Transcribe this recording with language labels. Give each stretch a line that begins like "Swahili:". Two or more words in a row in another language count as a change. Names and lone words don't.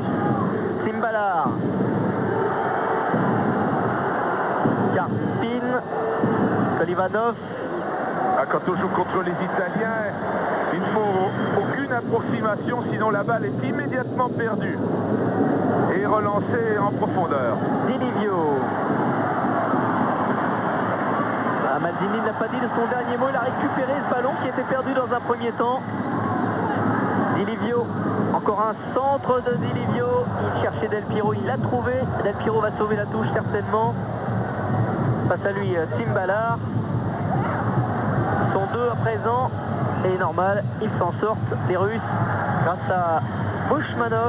French: Timbalar. Karpin. Kolivanov. Quand on joue contre les Italiens, il ne faut aucune approximation, sinon la balle est immédiatement perdue et relancée en profondeur. Di Livio. Maldini n'a pas dit de son dernier mot, il a récupéré ce ballon qui était perdu dans un premier temps. Di Livio, encore un centre de Di Livio, il cherchait Del Piero, il l'a trouvé. Del Piero va sauver la touche certainement. Face à lui, Timbalar. Ils sont deux à présent, et normal, ils s'en sortent, les Russes, grâce à Bushmanov.